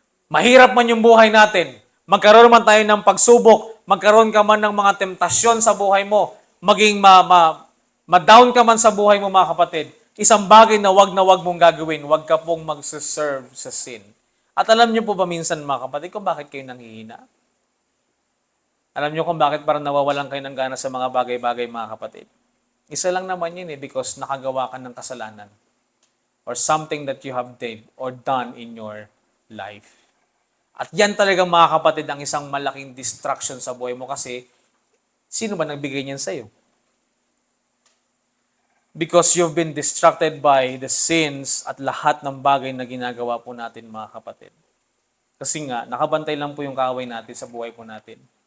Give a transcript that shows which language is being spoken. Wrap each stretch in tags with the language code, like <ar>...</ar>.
<tl>Mahirap man yung buhay natin, magkaroon man tayo ng pagsubok, magkaroon ka man ng mga temptasyon sa buhay mo, maging ma-down ka man sa buhay mo mga kapatid, isang bagay na wag mong gagawin, wag ka pong mag-serve sa sin. At alam niyo po ba minsan mga kapatid kung bakit kayo nanghihina? Alam niyo kung bakit parang nawawalan kayo ng gana sa mga bagay-bagay mga kapatid? Isa lang naman yun because nakagawa ka ng kasalanan</tl> <en>or something that you have did or done in your life.</en> <tl>At yan talaga mga kapatid ang isang malaking distraction sa buhay mo kasi sino ba nagbigay niyan sa'yo?</tl> <en>Because you've been distracted by the sins</en> <tl>at lahat ng bagay na ginagawa po natin mga kapatid. Kasi nga, nakabantay lang po yung kaaway natin sa buhay po natin.</tl>